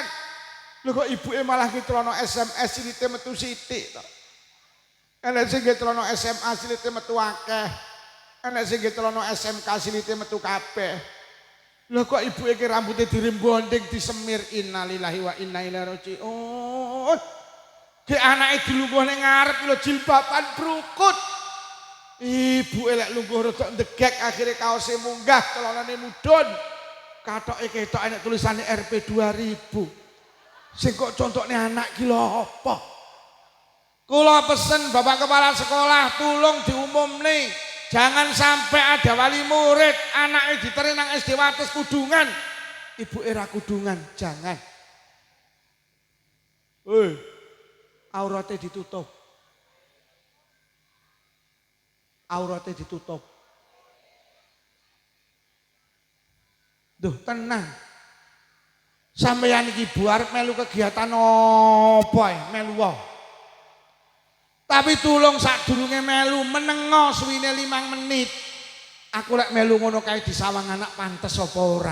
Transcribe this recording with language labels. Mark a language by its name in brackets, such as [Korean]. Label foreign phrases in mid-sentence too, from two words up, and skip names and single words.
[Javanese] Lho kok ibuke malah ngitrono SMS silite metu sithik to. Enek sing ngitrono SMA silite metu akeh. Enek sing ngitrono SMK silite metu kabeh. Lho kok ibuke ki rambute dirembonding disemir [Arabic] إنا لله وإنا إليه راجعون. [Javanese] Ki anake dilungguh ning ngarep lho jilbaban brukut. Ibu elek lungguh rada ndegek akhirnya kaosnya munggah celanane mudhun katoke ketok enek tulisannya RP 2000 sing kok contoknya anak ki lho apa kula pesen Bapak Kepala Sekolah tolong diumumne [Indonesian] jangan sampai ada wali murid anaknya diterima [Javanese] nang SD Wates kudungan ibu era kudungan [Indonesian] jangan auratnya ditutup auratnya ditutup. [Javanese] Duh tenang. Sampeyan iki Bu arep melu kegiatan apa melu wae. Tapi tulung sadurunge melu menengo suwine 5 menit. Aku lek melu ngono kae disawang anak pantes apa ora?